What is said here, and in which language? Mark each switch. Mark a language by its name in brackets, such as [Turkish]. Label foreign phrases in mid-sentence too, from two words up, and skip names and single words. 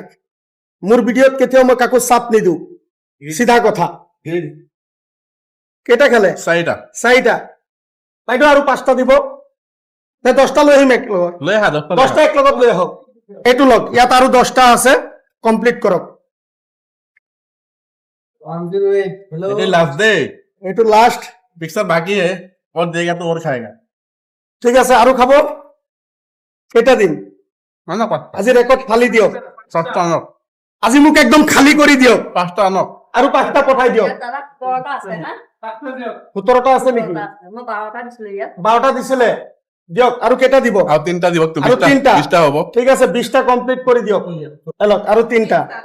[Assamese] মোৰ ভিডিঅ'ত কেতিয়াও মই কাকো চাপ নিদিওঁ, চিধা কথা। কেইটা খালে? 4টা। 4টা। বাইদেউ আৰু 5টা দিব। 10টা লৈ আহিম এক লগত। লৈ আহা 10টা এক লগত লৈ আহক। এইটো লওক, ইয়াত আৰু 10টা আছে, কমপ্লিট কৰক। [Hindi] ये लास्ट डे [Assamese] এইটো লাষ্ট। [Hindi] पिक्चर बाकी है और देगा तो और खाएगा [Assamese] ঠিক আছে, আৰু খাব? কেইটা দিম? [Hindi] ना पाँच [Assamese] আজি ৰেকৰ্ড ফালি দিয়ক। 7টা আনক আজি মোক একদম খালী কৰি দিয়ক। 5টা আনক আৰু 5টা পঠাই দিয়ক। দাদা 17টা আছে না? 17টা আছে নেকি? 17টা আছে। মই 12টা দিছিলো ইয়াত। 12টা দিছিলে দিয়ক। আৰু কেইটা দিব? और 3টা দিব আৰু 3টা। 20টা হ'ব ঠিক আছে, 20টা কমপ্লিট কৰি দিয়ক। হেলক আৰু 3টা।